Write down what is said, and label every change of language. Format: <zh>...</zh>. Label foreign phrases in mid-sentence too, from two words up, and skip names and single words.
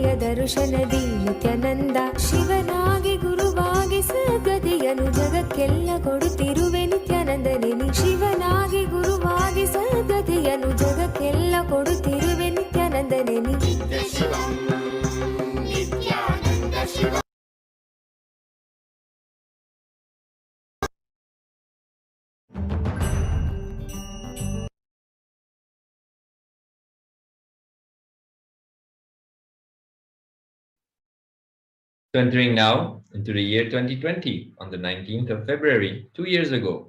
<kn>ದರುಶನದಿ ನಿತ್ಯಾನಂದ ಶಿವನಾಗಿ ಗುರುವಾಗಿ ಸದ್ಗತಿಯನು ಜಗಕ್ಕೆಲ್ಲ ಕೊಡುತ್ತಿರುವೆ ನಿತ್ಯಾನಂದನೇ ನೀ ಶಿವನಾಗಿ ಗುರುವಾಗಿ ಸದ್ಗತಿಯನು ಜಗಕ್ಕೆಲ್ಲ ಕೊಡುತ್ತಿರುವೆ ನಿತ್ಯಾನಂದನೇ ನೀ ನಿತ್ಯಾನಂದ ಶಿವ</kn> <en>'So entering now into the year 2020, on the 19th of February, 2 years ago.</en>